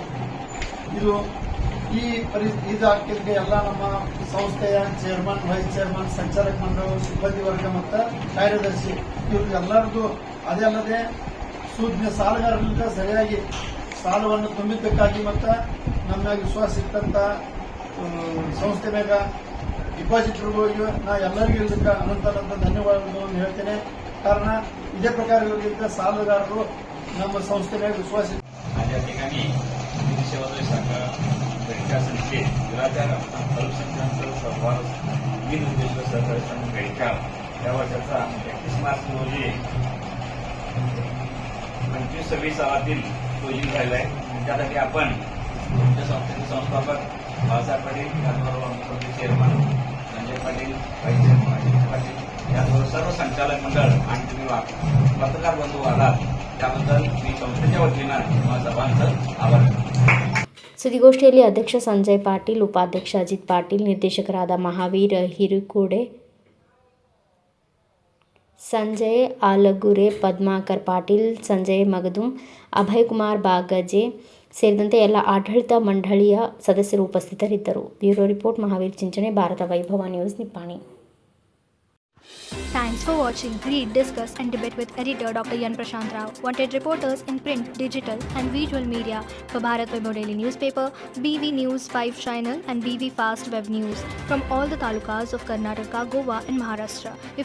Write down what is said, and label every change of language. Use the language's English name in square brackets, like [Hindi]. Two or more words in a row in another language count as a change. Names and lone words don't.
[Kannada] ಇದು ಇದಾಗಲಿಕ್ಕೆ ಎಲ್ಲ ನಮ್ಮ ಸಂಸ್ಥೆಯ ಚೇರ್ಮನ್, [English] vice chairman, [Kannada] ಸಂಚಾಲಕ ಮಂಡಳ, ಸಿಬ್ಬಂದಿ ವರ್ಗ ಮತ್ತು ಕಾರ್ಯದರ್ಶಿ ಇವ್ರಿಗೆ ಎಲ್ಲರದ್ದು, ಅದೇ ಅಲ್ಲದೆ ಸೂಚನೆ ಸಾಲಗಾರರಿಂದ ಸರಿಯಾಗಿ ಸಾಲವನ್ನು ತುಂಬಿದ್ದಕ್ಕಾಗಿ ಮತ್ತು ನಮ್ಮ ವಿಶ್ವಾಸ ಇಟ್ಟಂತ ಸಂಸ್ಥೆ ಮ್ಯಾಗ ಡಿಪಾಸಿಟರ್ಗಳಿಗೆ ನಾ ಎಲ್ಲರಿಗೂ ಇದಕ್ಕೆ ಅನಂತ ಧನ್ಯವಾದಗಳನ್ನು ಹೇಳ್ತೇನೆ. ಕಾರಣ ಇದೇ ಪ್ರಕಾರ ಇವರಿಗೆ ಸಾಲಗಾರರು ನಮ್ಮ ಸಂಸ್ಥೆ ಮೇಲೆ विश्वास [Marathi] या ठिकाणी सेवादळ शाखा बेडका संस्थेत वीराचार्य अल्पसंख्याक संवाद विविध उद्देश सहकारी संघ बेडका या वर्षाचा 31 मार्च रोजी 25-26 सालातील क्लोजिंग झालेला आहे. त्यासाठी आपण आमच्या संस्थेचे संस्थापक बाळासाहेब पाटील, त्याचबरोबर आमचे चेअरमन संजय पाटील, [English] vice chairman [Marathi] अजित पाटील, याचबरोबर सर्व संचालक मंडळ आणि तुम्ही पत्रकार बंधू आलात त्याबद्दल मी संस्थेच्या वतीनं तुम्हा सर्वांचं आभार. [Kannada] ಸುದ್ದಿಗೋಷ್ಠಿಯಲ್ಲಿ ಅಧ್ಯಕ್ಷ ಸಂಜಯ್ ಪಾಟೀಲ್, ಉಪಾಧ್ಯಕ್ಷ ಅಜಿತ್ ಪಾಟೀಲ್, ನಿರ್ದೇಶಕರಾದ ಮಹಾವೀರ್ ಹಿರೇಕೋಡೆ, ಸಂಜಯ್ ಆಲಗುರೆ, ಪದ್ಮಾಕರ್ ಪಾಟೀಲ್, ಸಂಜಯ್ ಮಗದುಂ, ಅಭಯಕುಮಾರ್ ಬಾಗಜೆ ಸೇರಿದಂತೆ ಎಲ್ಲ ಆಡಳಿತ ಮಂಡಳಿಯ ಸದಸ್ಯರು ಉಪಸ್ಥಿತರಿದ್ದರು. [English] bureau report, [Kannada] ಮಹಾವೀರ್ ಚಿಂಚಣೆ, ಭಾರತ ವೈಭವ ನ್ಯೂಸ್, ನಿಪ್ಪಾಣಿ. [English] Thanks for watching. Read, discuss and debate with editor Dr. Yan Prashant Rao. Wanted reporters in print, digital and visual media for Bharat Vaibhav Daily Newspaper, BV News 5 Channel and BV Fast Web News from all the talukas of Karnataka, Goa and Maharashtra.